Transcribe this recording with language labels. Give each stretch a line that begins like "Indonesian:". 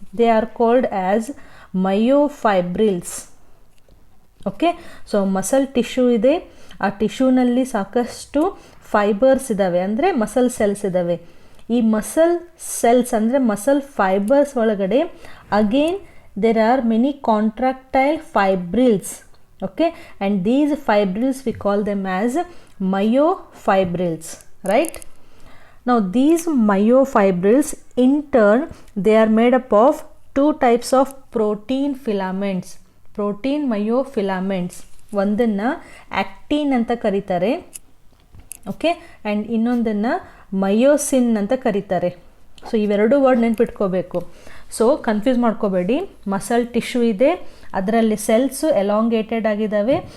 English: They are called as myofibrils.
Kannada: Okay, so muscle tissue ಇದೆ, ಆ ಟಿಶ್ಯೂನಲ್ಲಿ ಸಾಕಷ್ಟು ಫೈಬರ್ಸ್ ಇದ್ದಾವೆ, ಅಂದರೆ ಮಸಲ್ ಸೆಲ್ಸ್ ಇದ್ದಾವೆ. ಈ ಮಸಲ್ ಸೆಲ್ಸ್ ಅಂದರೆ ಮಸಲ್ ಫೈಬರ್ಸ್ ಒಳಗಡೆ again
English: there are many contractile fibrils. Okay, and these fibrils we call them as myofibrils, right? Now these myofibrils in turn they are made up of two types of protein filaments.
Kannada: Protein myofilaments, ಒಂದನ್ನು actin ಅಂತ ಕರೀತಾರೆ, okay, and ಇನ್ನೊಂದನ್ನು myosin ಅಂತ ಕರೀತಾರೆ. So ಇವೆರಡು word ನೆನ್ಪಿಟ್ಕೋಬೇಕು. So confuse ಮಾಡ್ಕೋಬೇಡಿ. Muscle tissue ಇದೆ, ಅದರಲ್ಲಿ ಸೆಲ್ಸು ಎಲಾಂಗೇಟೆಡ್ ಆಗಿದ್ದಾವೆ.